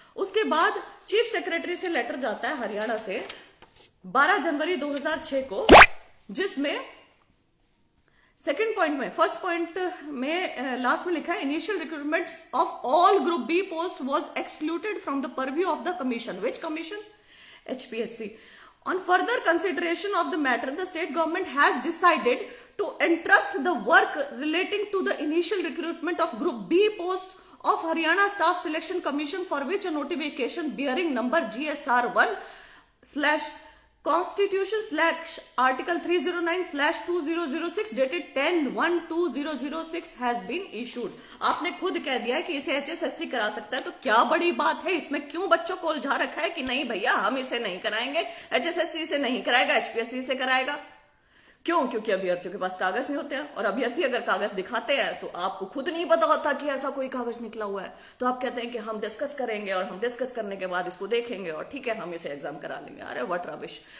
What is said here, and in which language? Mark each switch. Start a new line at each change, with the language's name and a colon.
Hindi: उसके बाद chief secretary से लेटर जाता है हरियाणा से 12 जनवरी 2006 को, जिसमें सेकंड पॉइंट में, फर्स्ट पॉइंट में लास्ट में लिखा है,
English: Initial recruitments of all group B post was excluded from the purview of the commission. Which commission? HPSC. On further consideration of the matter, the state government has decided to entrust the work relating to the initial recruitment of Group B posts of Haryana Staff Selection Commission, for which a notification bearing number GSR 1/Constitution/Article 309/2006 dated 10/1/2006 has been issued.
Hindi: आपने खुद कह दिया है कि इसे HSSC करा सकता है, तो क्या बड़ी बात है इसमें? क्यों बच्चों को उलझा रखा है कि नहीं भैया हम इसे नहीं कराएंगे, HSSC इसे नहीं कराएगा, HPSC से कराएगा? क्यों? क्योंकि अभ्यर्थियों के पास कागज नहीं होते हैं, और अभ्यर्थी अगर कागज दिखाते हैं तो आपको खुद नहीं पता होता कि ऐसा कोई कागज निकला हुआ है, तो आप कहते हैं कि हम डिस्कस करेंगे, और हम डिस्कस करने के बाद इसको देखेंगे और ठीक है हम इसे एग्जाम करा लेंगे। अरे
English: What rubbish!